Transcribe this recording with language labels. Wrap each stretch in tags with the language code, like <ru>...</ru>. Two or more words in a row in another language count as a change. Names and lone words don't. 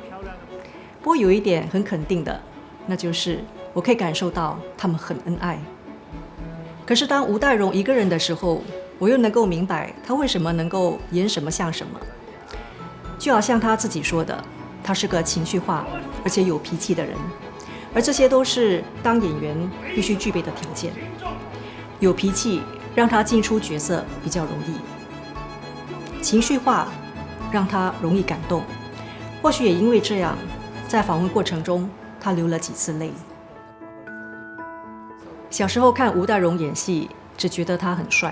<zh>不過有一點很肯定的，那就是我可以感受到他們很恩愛。可是當吳岱融一個人的時候，我又能夠明白他為什麼能夠演什麼像什麼。就好像他自己說的，他是個情緒化而且有脾氣的人。而這些都是當演員必須具備的條件。有脾氣讓他進出角色比較容易，情緒化讓他容易感動。或許也因為這樣，在訪問過程中，他流了幾次淚。小時候看吳岱融演戲，只覺得他很帥。</zh>